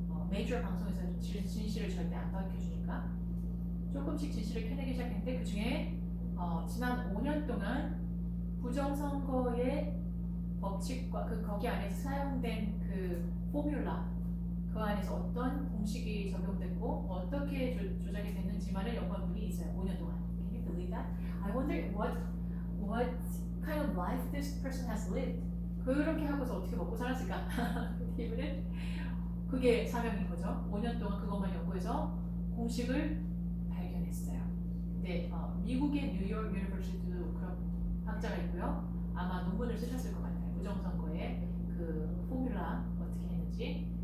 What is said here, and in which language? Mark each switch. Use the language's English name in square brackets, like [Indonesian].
[Korean] 메이저 방송에서 진실을 절대 안 밝혀주니까 조금씩 진실을 캐내기 시작했는데 그 중에 지난 5년 동안 부정선거의 법칙과 거기 안에서 사용된 그 포뮬라 그 안에서 어떤 공식이 적용됐고 어떻게 조작이 됐는지만을 연구한 분이 있어요. 5년 동안. [English] Can you believe that? I wonder what kind of life this person has lived. [Korean] 그렇게 하고서 어떻게 먹고 살았을까? 이분은 그게 사명인 거죠. 5년 동안 그것만 연구해서 공식을 발견했어요. 근데 미국의 뉴욕 유니버시티도 그런 학자가 있고요. 아마 논문을 쓰셨을 것 같아요. 부정선거의 그 포뮬라 어떻게 했는지.